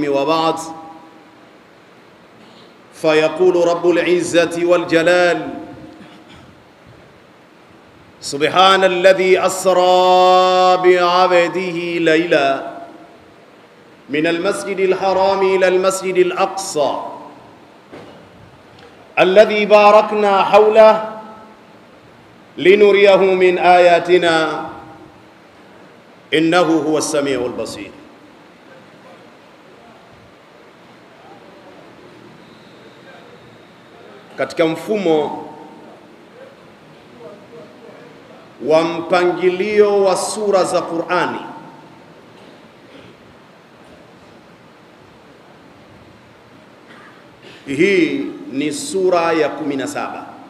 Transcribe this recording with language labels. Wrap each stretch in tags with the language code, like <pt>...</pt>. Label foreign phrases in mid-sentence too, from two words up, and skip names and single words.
<ar>وبعد، فيقول رب العزة والجلال: سبحان الذي أسرى بعبده ليلا من المسجد الحرام إلى المسجد الأقصى الذي باركنا حوله لنريه من آياتنا إنه هو السميع البصير.</ar> <sw>Katika mfumo wa mpangilio wa sura za Qur'ani, hii ni sura ya 17.</sw>